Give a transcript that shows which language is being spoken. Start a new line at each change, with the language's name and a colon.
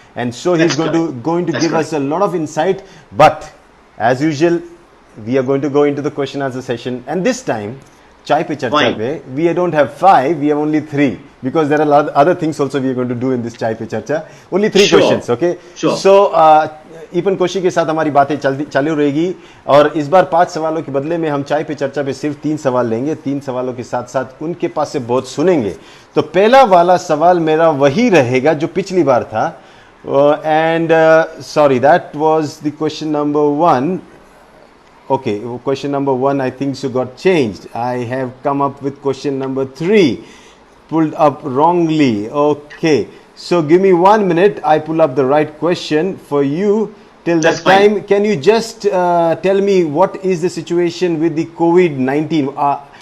English: And so he's going to give us a lot of insight. But as usual, we are going to go into the question answer session, and this time Chai Pe Charcha pe, we don't have 5, we have only 3, because there are other things also we are going to do in this Chai Pe Charcha. Only 3 questions, okay? Sure.
Hindi: So, EAPEN KOSHY के साथ हमारी बातें चालू रहेगी, और इस बार 5 सवालों के बदले में हम चाय पे चर्चा पे सिर्फ 3 सवाल लेंगे। 3 सवालों के साथ साथ उनके पास से बहुत सुनेंगे। तो पहला वाला सवाल मेरा वही रहेगा जो पिछली बार था,
English: and sorry, that was the question number 1. Okay, question number 1 I think so got changed. I have come up with question number 3, pulled up wrongly. Okay, so give me 1 minute, I pull up the right question for you. Till that time, can you just tell me what is the situation with the COVID-19?